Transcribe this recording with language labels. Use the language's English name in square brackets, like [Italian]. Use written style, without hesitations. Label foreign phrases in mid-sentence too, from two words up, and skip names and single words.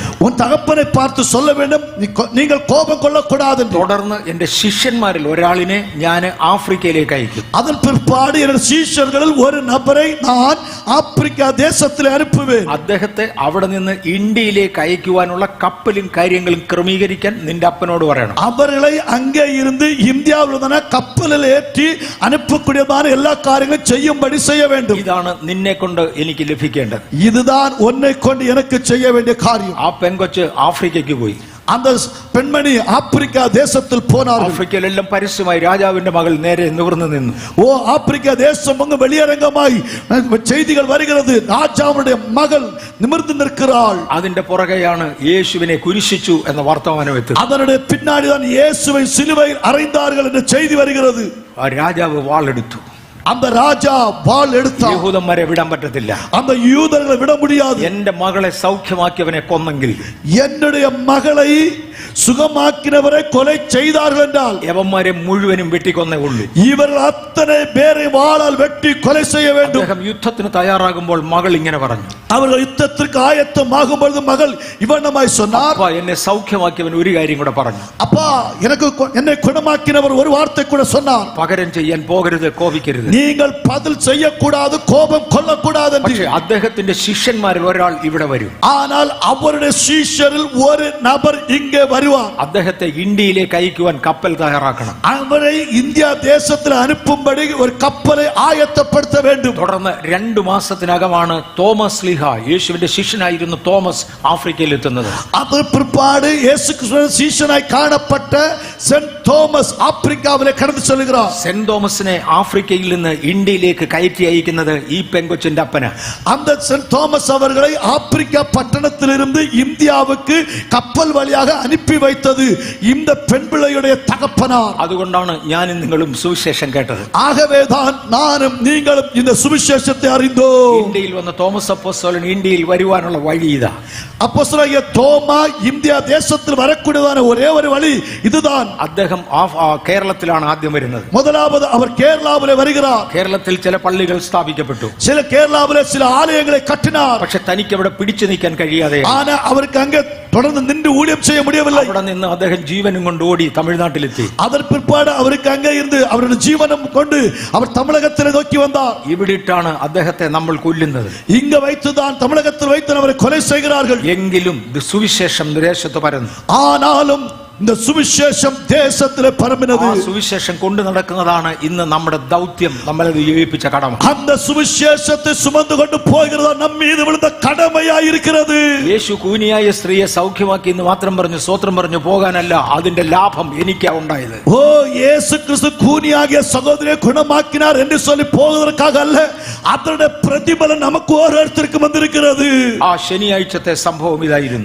[Tamil] உன் தகப்பனை பார்த்து சொல்ல வேண்டும், நீங்கள் கோபம் கொள்ளக்கூடாது. [Malayalam] തുടർന്ന് എന്റെ ശിഷ്യന്മാരിൽ ഒരാളിനെ ഞാൻ ആഫ്രിക്കയിലേക്ക് അയക്കും. [Tamil] அதன் பிற்பாடு என்னுடைய சீஷர்களில் ஒரு நபரை நான் ஆப்பிரிக்கா தேசத்தில் அனுப்புவேன். [Malayalam] അദ്ദേഹത്തെ അവിടെ നിന്ന് ഇന്ത്യയിലേക്ക് അയക്കുവാനുള്ള കപ്പലും കാര്യങ്ങളും ക്രമീകരിക്കാൻ നിന്റെ അപ്പനോട് പറയണം. [Tamil] அவர்களை அங்கே இருந்து இந்தியாவில் கப்பலில் ஏற்றி அனுப்பக்கூடியதான எல்லா காரியங்களும் செய்யும்படி செய்ய வேண்டும். [Malayalam] ഇതാണ് നിന്നെ കൊണ്ട് എനിക്ക് ലഭിക്കേണ്ടത്. [Tamil] இதுதான் உன்னை கொண்டு எனக்கு செய்ய வேண்டிய காரியம். [Malayalam] ആ പെൺകൊച്ച് ആഫ്രിക്കയ്ക്ക് പോയി. [Tamil] அந்த பெண்மணி ஆப்பிரிக்கா தேசத்தில் போனார். [Malayalam] ആഫ്രിക്കയിലെല്ലാം പരസ്യമായി രാജാവിന്റെ മകൾ നേരെ നിവർന്നു നിന്നു. [Tamil] ஆப்பிரிக்கா தேசம் அங்கு வெளியரங்கமாய் செய்திகள் வருகிறது, ராஜாவுடைய மகள் நிமிர்ந்து நிற்கிறாள். [Malayalam] അതിന്റെ പുറകെയാണ് യേശുവിനെ കുരിശിച്ചു എന്ന വർത്തമാനം എത്തുന്നത്. [Tamil] அதனுடைய பின்னாடி தான் இயேசுவை சிலுவையில் அறைந்தார்கள் என்ற செய்தி வருகிறது. [Malayalam] ആ രാജാവ് വാളെടുത്തു. [Tamil] அந்த ராஜா வாள் எடுத்தார். [Malayalam] യഹൂദന്മാരെ വിടാൻ പറ്റത്തില്ല. [Tamil] அந்த யூதர்களை விட முடியாது. [Malayalam] എന്റെ മകളെ സൗഖ്യമാക്കിയവനെ കൊന്നെങ്കിൽ, [Tamil] என்னுடைய மகளை சுகமாக்கினவரை கொலை செய்தார்கள் என்றால் [Malayalam] യവന്മാരെ മുഴുവനും വെട്ടിക്കൊന്നേ ഉള്ളൂ. [Tamil] இவர்கள் அத்தனை பேரை வாளால் வெட்டி கொலை செய்ய வேண்டும். [Malayalam] അദ്ദേഹം യുദ്ധത്തിന് തയ്യാറാകുമ്പോൾ മകൾ ഇങ്ങനെ പറഞ്ഞു. [Tamil] அவர்கள் யுத்தத்திற்கு ஆயத்தமாகும் பொழுது மகள் இவனமாய் சொன்னார், அப்பா, [Malayalam] എന്നെ സൗഖ്യമാക്കിയവൻ ഒരു കാര്യം കൂടെ പറഞ്ഞു. [Tamil] அப்பா, என்னை குணமாக்கினவர் ஒரு வார்த்தை கூட சொன்னார், [Malayalam] പകരം ചെയ്യാൻ പോകരുത്, കോപിക്കരുത്. [Tamil] நீங்கள் பதில் செய்யக்கூடாது, கோபம் கொள்ளக்கூடாது. [Malayalam] പക്ഷേ അദ്ദേഹത്തിന്റെ ശിഷ്യന്മാരിൽ ഒരാൾ ഇവിടെ വരും. [Tamil] ஆனால் அவருடைய சீஷரில் ஒரு நபர் இங்கே வருவார். [Malayalam] അദ്ദേഹത്തെ ഇന്ത്യയിലേക്ക് അയക്കുവാൻ കപ്പൽ തയ്യാറാക്കണം. [Tamil] அவரை இந்தியா தேசத்தில் அனுப்பும்படி ஒரு கப்பலை ஆயத்தப்படுத்த வேண்டும். [Malayalam] തുടർന്ന് 2 മാസത്തിനകമാണ് തോമസ് ലീഹ, യേശുവിന്റെ ശിഷ്യനായിരുന്നു തോമസ്, ആഫ്രിക്കയിൽ എത്തുന്നത്. [Tamil] அது பிற்பாடு இயேசு கிறிஸ்துவின் சீஷனாய் காணப்பட்ட சென்ட் തോമസ് ஆப்பிரிக்காவிலே கடந்து ചെല്ലുகிறார். [Malayalam] സെന്റ് തോമസിനെ ആഫ്രിക്കയിൽ നിന്ന് ഇന്ത്യയിലേക്ക് കയറ്റി അയക്കുന്നത് ഈ പെങ്കൊച്ചിന്റെ അപ്പന്. [Tamil] அந்த சென்ட் തോമസ് அவர்களை ஆப்பிரிக்கா பட்டணத்திலிருந்து இந்தியாவுக்கு கப்பல் வழியாக அனுப்பி வைத்தது இந்த பெண் பிள்ளையுடைய தகப்பனார். [Malayalam] അതുകൊണ്ടാണ് ഞാനും നിങ്ങളും സുവിശേഷം കേട്ടത്. [Tamil] ஆகவேதான் நானும் நீங்களும் இந்த சுவிசேஷத்தை அறிந்தோம். [Malayalam] ഇന്ത്യയിൽ വന്ന തോമസ് അപ്പോസ്തലൻ ഇന്ത്യയിൽ വരുവാനുള്ള വഴി ഇതാ. [Tamil] அப்போஸ்தலனாகிய தோமா இந்தியா தேசத்தில் வரக்கூடியதான ஒரே ஒரு வழி இதுதான். [Malayalam] അദ്ദേഹം കേരളത്തിലാണ് ആദ്യം വരുന്നത്. [Tamil] முதலாவது அவர் கேரளாவிலே வருகிறார். [Malayalam] കേരളത്തിൽ ചില പള്ളികൾ സ്ഥാപിക്കപ്പെട്ടു. [Tamil] சில கேரளாவிலே சில ஆலயங்களை கட்டினார். [Malayalam] പക്ഷെ തനിക്ക് അവിടെ പിടിച്ചു നിൽക്കാൻ കഴിയാതെ [Tamil] ஆனா அவருக்கு அங்கே தொடர்ந்து நின்று ஊழியம் செய்ய முடியவில்லை. [Malayalam] അവിടെ നിന്ന് അദ്ദേഹം ജീവനും കൊണ്ട് ഓടി തമിഴ്നാട്ടിലെത്തി. [Tamil] அதற்கு பிற்பாடு அவருக்கு அங்கே இருந்து அவருடைய ஜீவனம் கொண்டு அவர் தமிழகத்திலே நோக்கி வந்தார். [Malayalam] ഇവിടിട്ടാണ് അദ്ദേഹത്തെ നമ്മൾ കൊല്ലുന്നത്. [Tamil] இங்க வைத்துதான் தமிழகத்தில் வைத்து அவரை கொலை செய்கிறார்கள். [Malayalam] എങ്കിലും സുവിശേഷം ദേശത്ത് പരന്നു. [Tamil] ஆனாலும் இந்த சுவிசேஷம் தேசத்திலே பரம்பினது. [Malayalam] ആ സുവിശേഷം കൊണ്ടു നടക്കുന്നതാണ് ഇന്ന് നമ്മുടെ ദൗത്യം, നമ്മളെ ഏൽപ്പിച്ച കടമ. [Tamil] அந்த சுவிசேஷத்தை சுமந்து கொண்டு போகிறதா நம் மீது விழுந்த கடமையாய் இருக்கிறது. [Malayalam] യേശു കൂനിയായ സ്ത്രീയെ സൗഖ്യമാക്കി എന്ന് മാത്രം പറഞ്ഞു സ്തോത്രം പറഞ്ഞു പോകാനല്ല, അതിന്റെ ലാഭം എനിക്കാ ഉണ്ടായത്. [Tamil] ஓ, இயேசு கிறிஸ்து கூனியாகிய சகோதரியை குணமாக்கினார் என்று சொல்லி போவதற்காக அல்ல, அதனுடைய பிரதிபலன் நமக்கு ஒருத்தருக்கு வந்திருக்கிறது. [Malayalam] ആ ശനിയാഴ്ചത്തെ സംഭവം ഇതായിരുന്നു.